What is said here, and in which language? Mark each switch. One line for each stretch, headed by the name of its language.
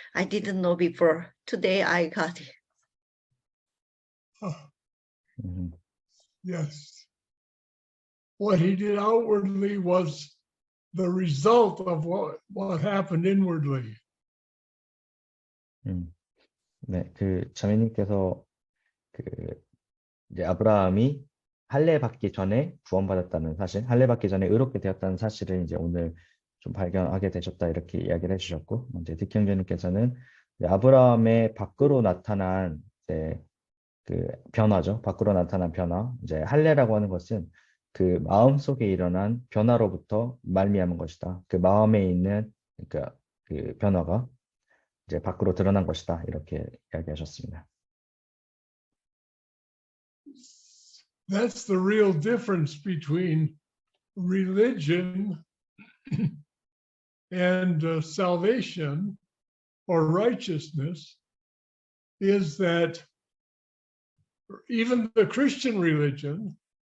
English: I didn't know before. Today I got it. yes, what he did outwardly was the result of what happened inwardly.
Korean: 네, 그 자매님께서 그 이제 아브라함이 할례 받기 전에 구원받았다는 사실, 할례 받기 전에 의롭게 되었다는 사실을 이제 오늘 좀 발견하게 되셨다 이렇게 이야기를 해주셨고, 이제 득형제님께서는 아브라함의 밖으로 나타난 이제 그 변화죠. 밖으로 나타난 변화. 이제 할례라고 하는 것은 그 마음 속에 일어난 변화로부터 말미암은 것이다. 그 마음에 있는 그러니까 그 변화가 이제 밖으로 드러난 것이다. 이렇게 이야기하셨습니다.
English: That's the real difference between religion and salvation or righteousness is that even the Christian religion